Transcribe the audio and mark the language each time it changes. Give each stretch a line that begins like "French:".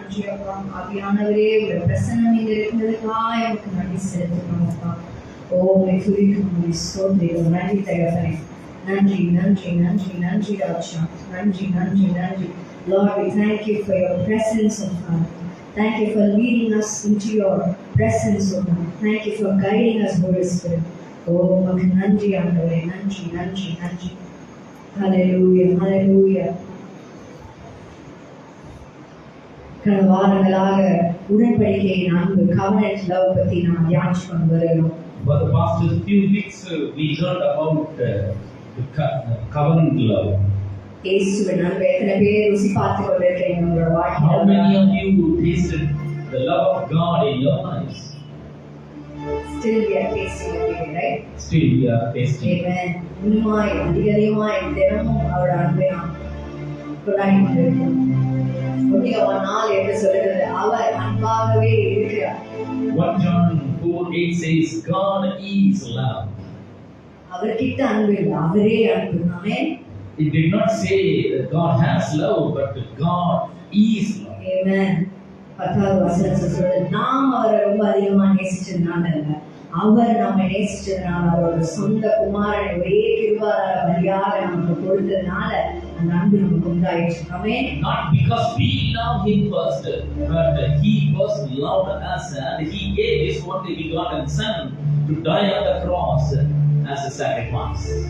Tamil: நன்றி அப்பா ஆவியானவரே உடைய பிரசன்னம் இங்க இருக்கிறதுக்காக எனக்கு நன்றி செலுத்துகிறோம் அப்பா ஓ உம்மை துதிக்கிறோம் உம்மை ஸ்தோத்திரிக்கிறோம் நன்றி தகப்பனே நன்றி நன்றி நன்றி நன்றி ராஜா நன்றி நன்றி நன்றி
English: Lord, we thank you for your presence, O God. Thank you for leading us into your presence, O God. Thank you for guiding us, Holy Spirit.
Tamil: Oh, உமக்கு நன்றி ஆண்டவரே நன்றி நன்றி நன்றி hallelujah, hallelujah. கடந்த வாரங்களாக உடன்படிக்கையின் அன்பு கவனட் லவ் பத்தி நாம் தியானிச்சு கொண்டு வருகிறோம்.
English: For the past few weeks, we learned about the covenant love.
Tamil: இயேசுவின் அன்பை எத்தனை பேர் ருசி பார்த்து கொண்டிருக்கிறீங்க உங்களோட
English: How
Tamil: வாழ்க்கையில?
English: many of you tasted the love of God in your lives? Still we are tasting it, right? Still we are tasting. Amen.
Tamil: இன்னுமாய் அதிகமாய் தினமும் அவரோட அன்பை நாம் கொண்டாடி கொண்டிருக்கிறோம். ஒன்றிய ஒரு நாள் என்று சொல்லுகிறது அவர் அன்பாகவே இருக்கிறார்.
English: 1 John 4:8 says, God is love.
Tamil: அவர்கிட்ட அன்பு இல்லை, அவரே அன்பு. ஆமென்.
English: It did not say that God has love, but God is love. Amen.
Tamil: 10வது வசனத்துல சொல்லுது, நாம் அவரை ரொம்ப அதிகமா நேசிச்சதுனால இல்ல, அவர் நம்மை நேசிச்சதுனால, அவரோட சொந்த குமாரனை ஒரே கிருபாதார பலியாக நமக்கு கொடுத்ததுனால அந்த அன்பு நமக்கு உண்டாயிடுச்சு. ஆமென்.
English: Not because we love him first, but he first loved us and he gave his only begotten son to die on the cross as a sacrifice.